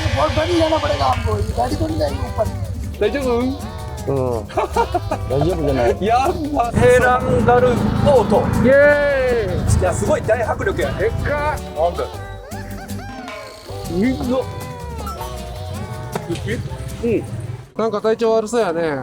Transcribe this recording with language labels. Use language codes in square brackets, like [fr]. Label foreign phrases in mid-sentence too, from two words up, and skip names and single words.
[hi] और बड़ी जाना पड़ेगा हमको, ये गाड़ी तो नहीं जाएगी ऊपर। [ja] 大丈夫？大丈夫じゃない。やばヘランガルボート。イエーイ。いや、すごい大迫力や。でっかい。なんだ。みんな。なんか体調悪そうやね。